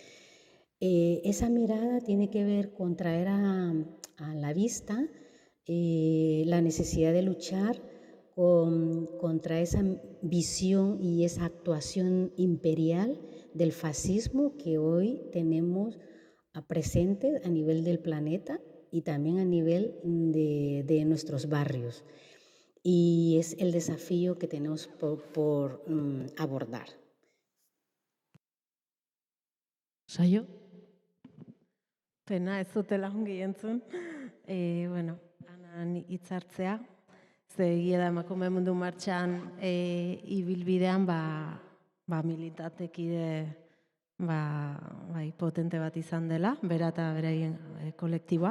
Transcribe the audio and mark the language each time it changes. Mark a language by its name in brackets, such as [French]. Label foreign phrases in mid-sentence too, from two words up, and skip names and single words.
[Spanish] Esa mirada tiene que ver con traer a la vista la necesidad de luchar contra esa visión y esa actuación imperial del fascismo que hoy tenemos presente a nivel del planeta y también a nivel de nuestros barrios. Y es el desafío que tenemos por abordar. [Basque] Saio? Pena ez dutela ongi entzun. Anan hitzartzea. Ze egia da emakume mundu martxan ibilbidean militantekide potente bat izan dela, bera eta beraien kolektiboa.